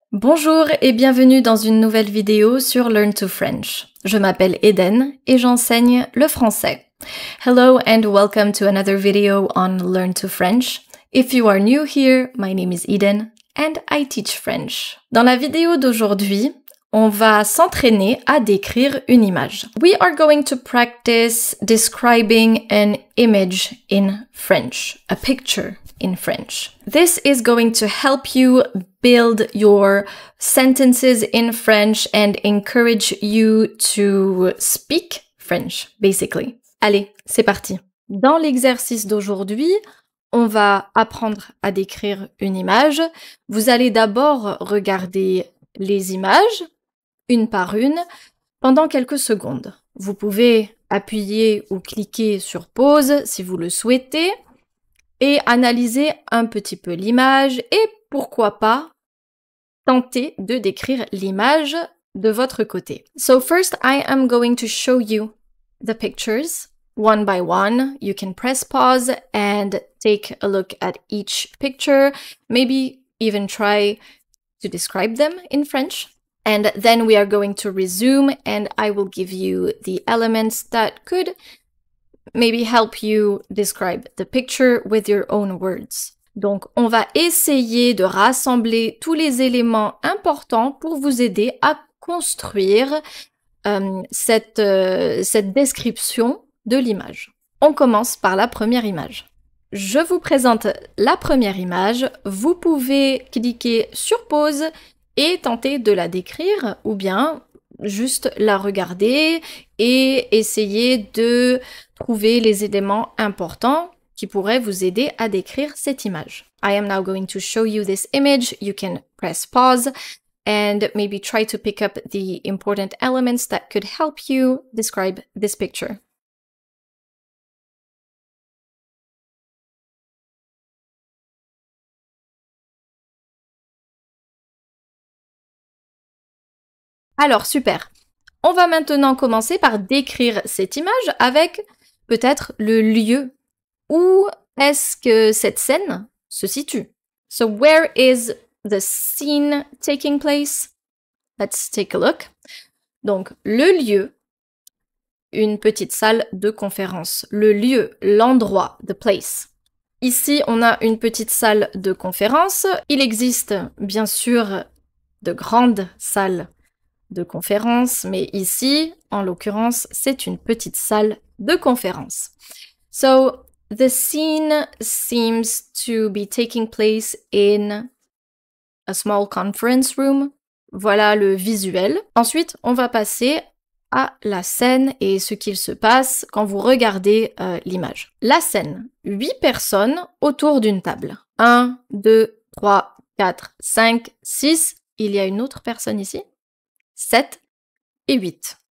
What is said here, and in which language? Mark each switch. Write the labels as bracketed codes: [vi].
[fr] Bonjour et bienvenue dans une nouvelle vidéo sur Learn to French. Je m'appelle Eden et j'enseigne le français. [en] Hello and welcome to another video on Learn to French. If you are new here, my name is Eden and I teach French. [fr] Dans la vidéo d'aujourd'hui, on va s'entraîner à décrire une image. [en] We are going to practice describing an image in French, a picture in French. This is going to help you build your sentences in French and encourage you to speak French, basically. [fr] Allez, c'est parti. Dans l'exercice d'aujourd'hui, on va apprendre à décrire une image. Vous allez d'abord regarder les images, une par une, pendant quelques secondes. Vous pouvez appuyer ou cliquer sur pause si vous le souhaitez et analyser un petit peu l'image et pourquoi pas tenter de décrire l'image de votre côté. [en] So first I am going to show you the pictures one by one. You can press pause and take a look at each picture, maybe even try to describe them in French. And then we are going to resume and I will give you the elements that could maybe help you describe the picture with your own words. [fr] Donc, on va essayer de rassembler tous les éléments importants pour vous aider à construire cette description de l'image. On commence par la première image. Je vous présente la première image. Vous pouvez cliquer sur pause et tenter de la décrire ou bien juste la regarder et essayer de trouver les éléments importants qui pourraient vous aider à décrire cette image. [en] I am now going to show you this image. You can press pause and maybe try to pick up the important elements that could help you describe this picture. [fr] Alors, super. On va maintenant commencer par décrire cette image avec peut-être le lieu. Où est-ce que cette scène se situe? [en] So, where is the scene taking place? Let's take a look. [fr] Donc, le lieu, une petite salle de conférence. Le lieu, l'endroit, [en] the place. [fr] Ici, on a une petite salle de conférence. Il existe, bien sûr, de grandes salles de conférence, mais ici, en l'occurrence, c'est une petite salle de conférence. [en] So, the scene seems to be taking place in a small conference room. [fr] Voilà le visuel. Ensuite, on va passer à la scène et ce qu'il se passe quand vous regardez l'image. La scène, 8 personnes autour d'une table. 1, 2, 3, 4, 5, 6. Il y a une autre personne ici. 7 et 8.